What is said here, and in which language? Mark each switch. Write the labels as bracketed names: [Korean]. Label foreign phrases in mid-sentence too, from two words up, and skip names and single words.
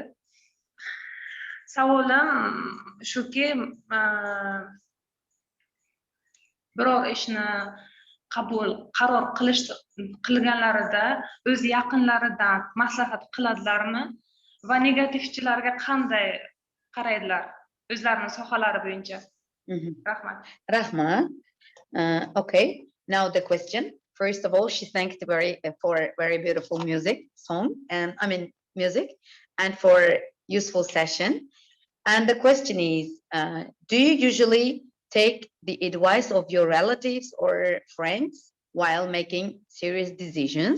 [Uzbek] Savolim shuki, biror ishni qaror qilganlarida o'z yaqinlaridan maslahat qiladilarmi va negativchilarga qanday qaraydilar o'zlarining sohalari bo'yicha? Rahmat. Rahmat. [English] Okay. Now the question. First of all, she thanked for very beautiful music and for useful session. And the question is, do you usually take the advice of your relatives or friends while making serious decisions?